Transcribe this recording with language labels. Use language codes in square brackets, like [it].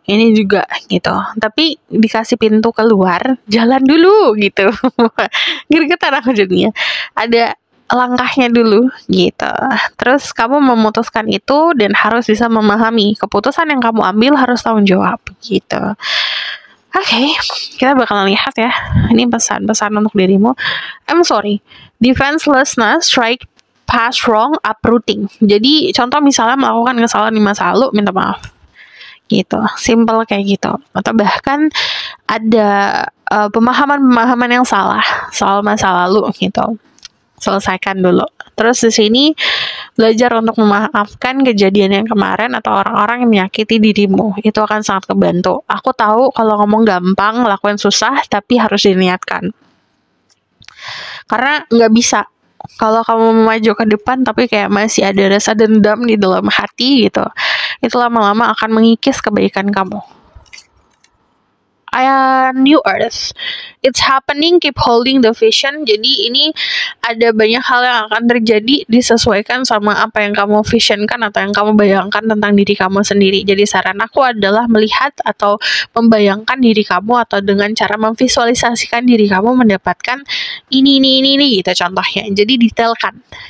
[id] Ini juga gitu. Tapi dikasih pintu keluar, jalan dulu gitu. Gergetan aku jadinya. Ada langkahnya dulu gitu. Terus kamu memutuskan itu dan harus bisa memahami keputusan yang kamu ambil harus tanggung jawab gitu. Oke, kita bakalan lihat ya. Ini pesan-pesan untuk dirimu. [en] I'm sorry. Defenselessness, strike past wrong, uprooting. [id] Jadi contoh misalnya melakukan kesalahan di masa lalu, minta maaf gitu, simple kayak gitu. Atau bahkan ada pemahaman yang salah soal masa lalu gitu, selesaikan dulu. Terus di sini belajar untuk memaafkan kejadian yang kemarin atau orang-orang yang menyakiti dirimu. Itu akan sangat kebantu. Aku tahu kalau ngomong gampang, ngelakuin susah, tapi harus diniatkan. Karena nggak bisa kalau kamu maju ke depan tapi kayak masih ada rasa dendam di dalam hati gitu, itu lama-lama akan mengikis kebaikan kamu. [en] New Earth, it's happening, keep holding the vision. [id] Jadi ini ada banyak hal yang akan terjadi disesuaikan sama apa yang kamu visionkan atau yang kamu bayangkan tentang diri kamu sendiri. Jadi saran aku adalah melihat atau membayangkan diri kamu atau dengan cara memvisualisasikan diri kamu mendapatkan ini gitu contohnya. Jadi detailkan.